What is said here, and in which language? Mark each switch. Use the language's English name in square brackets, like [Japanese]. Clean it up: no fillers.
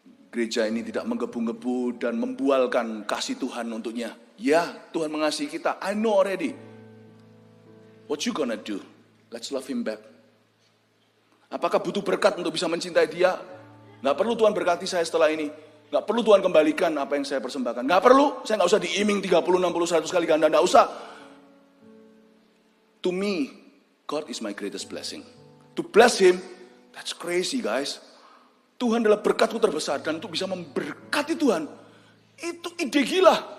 [Indonesian] Gereja ini tidak menggebu-gebu dan membualkan kasih Tuhan untuknya. Ya, Tuhan mengasihi kita. [English] I know already. What you gonna do? Let's love him back. [Indonesian] Apakah butuh berkat untuk bisa mencintai dia? Gak perlu Tuhan berkati saya setelah ini. Gak perlu Tuhan kembalikan apa yang saya persembahkan. Gak perlu, saya gak usah diiming 30, 60, 100 kali ganda. Gak usah. [English] To me, God is my greatest blessing. To bless him, that's crazy guys. [Indonesian] Tuhan adalah berkatku terbesar, dan untuk bisa memberkati Tuhan, itu ide gila.